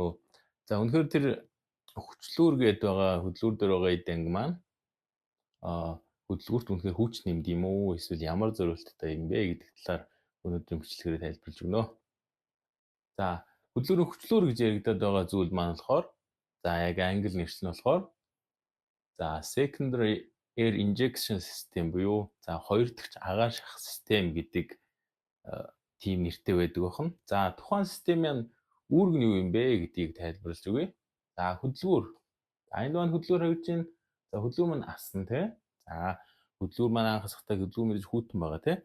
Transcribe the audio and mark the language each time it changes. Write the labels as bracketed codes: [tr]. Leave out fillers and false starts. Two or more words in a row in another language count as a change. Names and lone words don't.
[mn] За үнэхээр тэр хүчлүүр гэдэг байгаа хөдөлгүүр дээр байгаа эдэнг маань хөдөлгүүрт үнэхээр хүч нэмд юм уу эсвэл ямар зориулттай юм бэ гэдэг талаар өнөөдрийн бичлэгээр тайлбарлаж өгнө. За хөдөлгүүрийн хүчлүүр гэж яригдаад байгаа зүйл маань болохоор за яг англи нэрс нь болохоор за [en] secondary air injection system [mn] буюу за хоёр дахь агаар шахах систем гэдэг тийм нэртэй байдаг бахан. За тухайн системийн үүрэг нь юу юм бэ гэдгийг тайлбарлаж өгье. За хөдөлгүүр. За энд маань хөдөлгүүр хавьж байна. За хөдөлгүүр маань асан тий. За хөдөлгүүр маань анх хасахтаа хөдөлгүүр мэдээж хүйтэн байгаа тий.